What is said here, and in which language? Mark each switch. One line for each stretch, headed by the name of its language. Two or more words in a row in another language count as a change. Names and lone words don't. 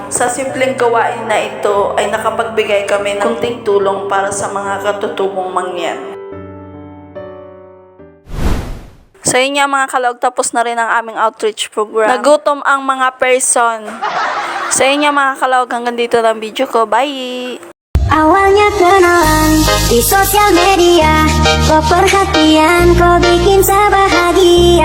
Filipino: Sa simpleng gawain na ito ay nakapagbigay kami ng kunting tulong para sa mga katutubong mangyan. Sa inyo mga kalaog, tapos na rin ang aming
English: outreach program.
Filipino: Nagutom ang mga person. Sa inyo mga kalaog, hanggang dito lang video ko. Bye!
Indonesian: Awalnya kenalan di sosial media, kok perhatian kok bikin saya bahagia.